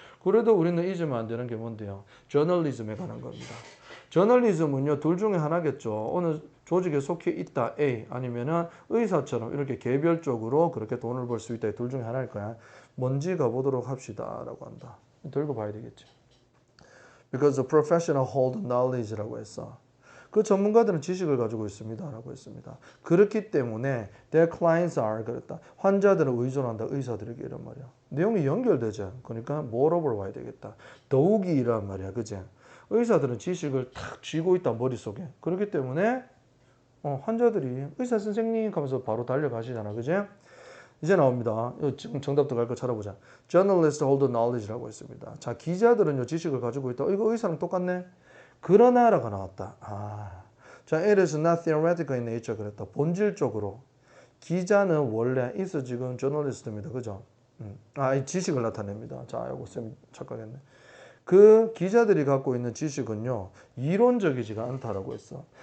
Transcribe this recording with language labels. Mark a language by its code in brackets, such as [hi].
[ko] 그래도 우리는 잊으면 안 되는 게 뭔데요? 저널리즘에 관한 겁니다. 저널리즘은요, 둘 중에 하나겠죠. 어느 조직에 속해 있다, A, 아니면은 의사처럼 이렇게 개별적으로 그렇게 돈을 벌 수 있다, 둘 중에 하나일 거야. 뭔지 가보도록 합시다, 라고 한다. 들고 봐야 되겠지. [en] Because the professional hold knowledge라고 했어. [ko] 그 전문가들은 지식을 가지고 있습니다. 라고 했습니다. 그렇기 때문에 [en] their clients are [ko] 그랬다. 환자들을 의존한다. 의사들에게 이런 말이야. 내용이 연결되죠. 그러니까 moreover 와야 되겠다. 더욱이 이란 말이야. 그지? 의사들은 지식을 탁 쥐고 있다. 머릿속에. 그렇기 때문에 환자들이 의사 선생님 하면서 바로 달려가시잖아. 그지? 이제 나옵니다. 지금 정답 들어갈 거 찾아보자. [en] Journalists hold knowledge라고 했습니다. [ko] 자, 기자들은요, 지식을 가지고 있다. 이거 의사랑 똑같네? 그러나라가 나왔다. 자, [en] it is not theoretical in nature [ko] 그랬다. 본질적으로. 기자는 원래 is 지금 저널리스트입니다. 그죠? 이 지식을 나타냅니다. 자, 요거 쌤 착각했네. 그 기자들이 갖고 있는 지식은요, 이론적이지가 않다라고 했어.